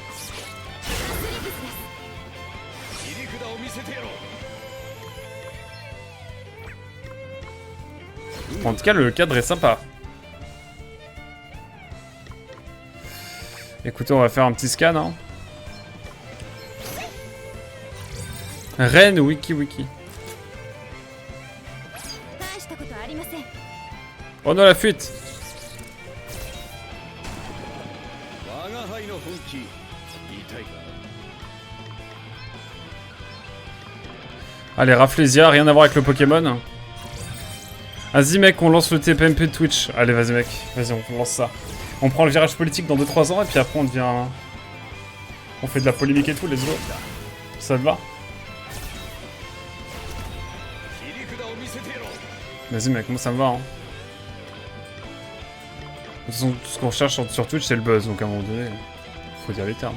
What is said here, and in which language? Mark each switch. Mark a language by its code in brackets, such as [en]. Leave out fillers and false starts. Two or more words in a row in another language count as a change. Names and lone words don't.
[fr] En tout cas, le cadre est sympa. Écoutez, on va faire un petit scan, hein. Reine Wiki Wiki. [ja] 大したことありません。 [fr] Oh non, la fuite. [ja] 我が輩の本気言いたいか [fr] Allez, Rafflesia, rien à voir avec le Pokémon. Vas-y mec, on lance le TPMP de Twitch. Allez, vas-y mec, vas-y, on lance ça. On prend le virage politique dans 2-3 ans et puis après on devient... On fait de la polémique et tout, [en] let's go. [fr] Ça te va? Vas-y mec, moi ça me va. Hein. De toute façon, tout ce qu'on recherche sur Twitch, c'est le buzz. Donc à un moment donné, faut dire les termes.